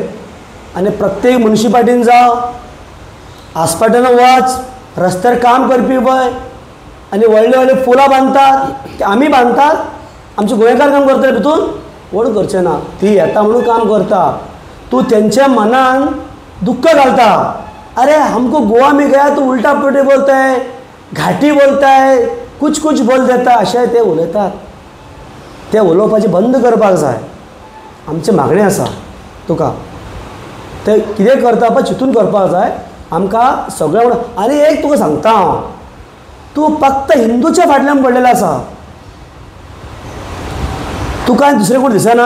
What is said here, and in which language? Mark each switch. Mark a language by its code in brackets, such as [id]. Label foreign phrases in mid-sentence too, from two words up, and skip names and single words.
[kok] आनी प्रत्येक म्युनिसिपालिटीन जावं, हॉस्पिटलान वच, रस्त्यार काम करपी पळय आनी व्हडले व्हडले पुलां बांदतात, आमी बांदतात, आमचे गोंयकार काम करतले भितून कोण करचें ना. ती येता म्हणून काम करता. तूं तेंच्या मनान दुख्ख घालता. [hi] अरे हमको गोवा में गया तो उल्टा पुल्टे बोलता है, घाटी बोलता है, कुछ कुछ बोल देता, [kok] अशें ते उलयतात. ते उलोवपाचें बंद करपाक जाय. आमचें मागणें आसा तुका, ते कितें करता पळय चिंतून करपाक जाय. आमकां सगळें म्हणून. आनी एक तुका सांगता हांव, तूं फक्त हिंदूच्या फाटल्यान पडलेलो आसा, तुका दुसरें कोण दिसना.